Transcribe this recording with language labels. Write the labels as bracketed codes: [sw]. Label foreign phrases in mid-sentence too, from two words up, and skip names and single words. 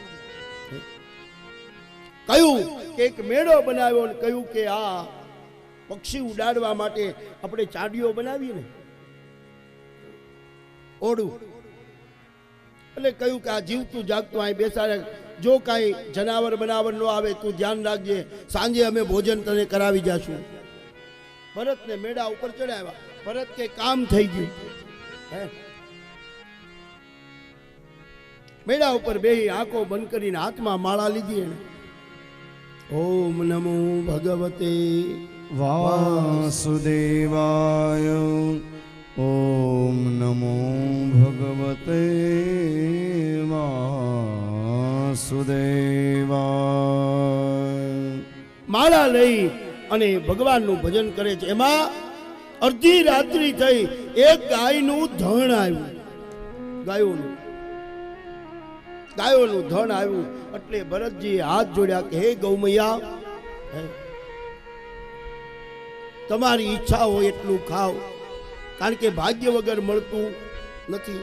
[gu] કહ્યું કે એક મેળો બનાવ્યો અને કહ્યું કે આ પક્ષી ઉડાડવા માટે આપણે ચાડીઓ બનાવીએ ને ઓડું, એટલે કહ્યું કે આ જીવતું જાગતું અહીં બેસાડે, જો કાંઈ જનાવર બનાવર ન આવે તું ધ્યાન રાખજે, સાંજે અમે ભોજન તને કરાવી જાશું। ભરતને મેળા ઉપર ચડાવ્યા। ભરત કે કામ થઈ ગયું। મેળા ઉપર બેહી આંખો બંધ કરીને હાથમાં માળા લીધી એને। [sa] ઓમ નમો ભગવતે वासुदेवाय। ओम नमो भगवते वासुदेवाय। [gu] માળા લઈ અને ભગવાનનું ભજન કરે છે। એમાં અડધી રાત્રિ થઈ, એક ગાયનું ધણ આવ્યું, ગાયોનું ગાયોનું ધન આવ્યું એટલે ભરતજી હાથ જોડ્યા કે હે ગૌમૈયા, તમારી ઈચ્છા હોય એટલું ખાઓ, કારણ કે ભાગ્ય વગર મળતું નથી.